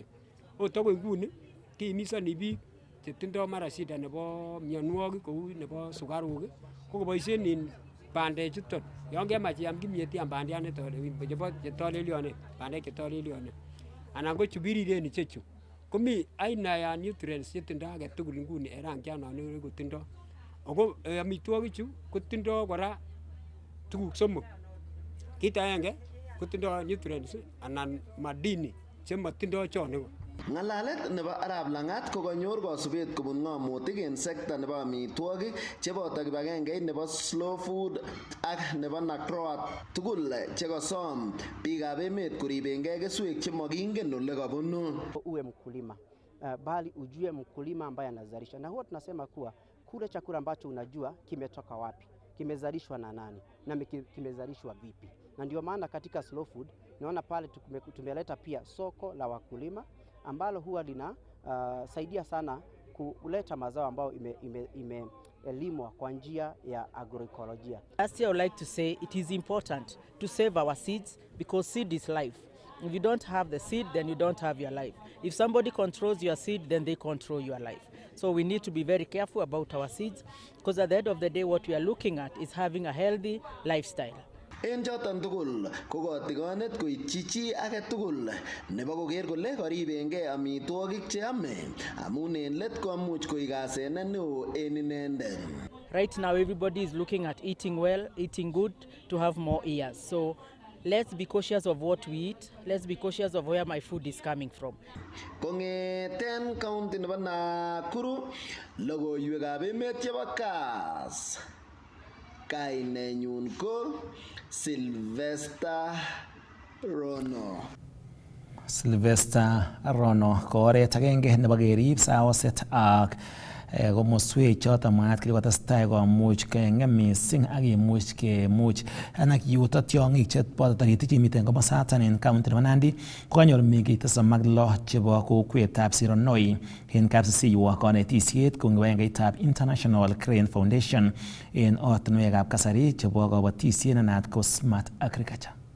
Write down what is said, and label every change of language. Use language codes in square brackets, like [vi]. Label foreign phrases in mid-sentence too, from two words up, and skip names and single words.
[kln] Ot akoi nguni kiimisoni biik chetindoi mara shida nebo mionwogik kou nebo sukaruk ko koboisien bandechuton. Yon kemach iam kimyet iam bandiat chebo chetolelyonen, bandek chetolelyonen anan ko chu biriren ichechu. Komi [sw] aina ya [kln] nutrients chetindoi age tugul nguni en rangiat non kotindoi. Ako amitwogichu kotindoi kora tuguk somok. Kit agenge kotindoi nutrients anan madini chemotindoi chon iko. Ng'alalet nebo Arap Langat ko kanyor kosubet kobun ng'omutik en sekta nebo amitwogik cheboto kibagengeit nebo Slow Food ak nebo NACROAT tugul chekosom biikab emet koribengei keswek chemakingen ole kabunu. [sw] Uwe mkulima bali ujue mkulima ambaye anazalisha, na huwa tunasema kuwa kule chakula ambacho unajua kimetoka wapi, kimezalishwa na nani na kimezalishwa vipi. Na ndio maana katika Slow Food naona pale tumeleta pia soko la wakulima ambalo huwa lina saidia sana kuleta mazao ambayo imelimwa kwa njia ya agroekolojia. [en] Last year I would like to say it is important to save our seeds because seed is life. If you don't have the seed, then you don't have your life. If somebody controls your seed, then they control your life. So we need to be very careful about our seeds because at the end of the day what we are looking at is having a healthy lifestyle. [kln] En choton tugul ko kotigonet koityi chi age tugul nebo koker kole koribengei amitwogik cheame amun en let komuch koik asenet neo en inendet. [en] Right now everybody is looking at eating well, eating good to have more years. So let's be cautious of what we eat. Let's be cautious of where my food is coming from. [kln] Kongeten county nebo Nakuru, logoiwekab emet chebo Kass. Kainenyun ko Sylvester Rono. Sylvester Rono ko oret agenge nebo kerib saoset ak komoswek choton mwaat kele kotestai komuch keng'em missing ak kemuch anak yuto tiong'ik cheboto taritik chemiten komosaton en county nebo Nandi kokanyor meng'ik 76 chebo kokwetab Sironoi en kapsisiyu konetisiet ko kibagengeitab International Crane Foundation en ortinwekab kasari chebo kobotisiet nenaat ko [en] Smart Agriculture.